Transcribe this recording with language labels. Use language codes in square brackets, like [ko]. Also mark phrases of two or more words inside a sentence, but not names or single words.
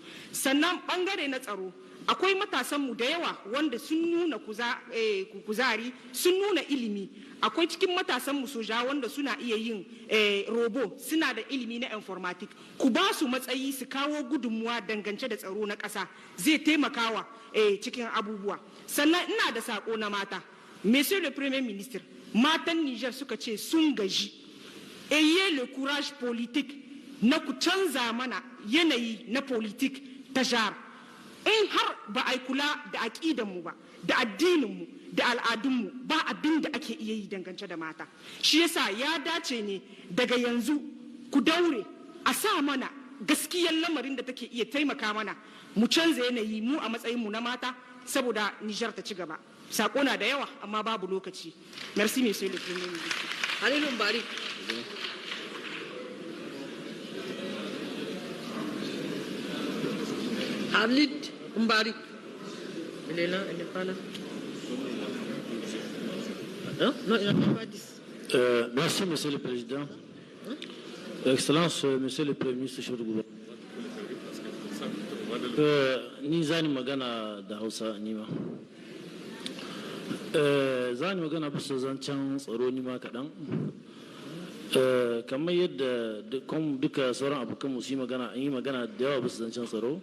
[ha] Sannan bangare na tsaro, akwai matasanmu da yawa wanda sun nuna kuzari, sun nuna ilimi. Akwai cikin matasanmu soja wanda suna iya yin robo, suna da ilimi na informatic. Ku ba su matsayi su kawo gudunmuwa dangance da tsaro na ƙasa, zai taimakawa cikin abubuwa. Sannan ina da sako na mata. [fr] Monsieur le Premier ministre, [ha] matan Niger suka ce sun gaji. [fr] Ayez le courage politique [ha] na ku canza mana yanayi na politique ta jar. In har ba a kula da aƙidanmu ba, da addininmu, da al'adunmu, ba abin da ake iya yi dangance da mata. Shi yasa ya dace ne daga yanzu ku daure a sa mana gaskiyar lamarin da take iya taimaka mana mu canza yanayi mu a matsayinmu na mata saboda Nijar ta ci gaba. Sako na da yawa amma babu lokaci. [fr] Merci, Monsieur le Premier ministre. Halilu Mbari. Khalid Mbari. Il est là, il n'est pas là. Non, il n'a pas dit. Merci, Monsieur le Président. Excellence, Monsieur le Premier ministre, chef du gouvernement. [ha] Ni zani magana da Hausa ni ma. Zani magana bisa zancen tsaro ni ma kaɗan. Kamar yadda duka sauran abokan mu su yi magana, an yi magana da yawa bisa zancen tsaro.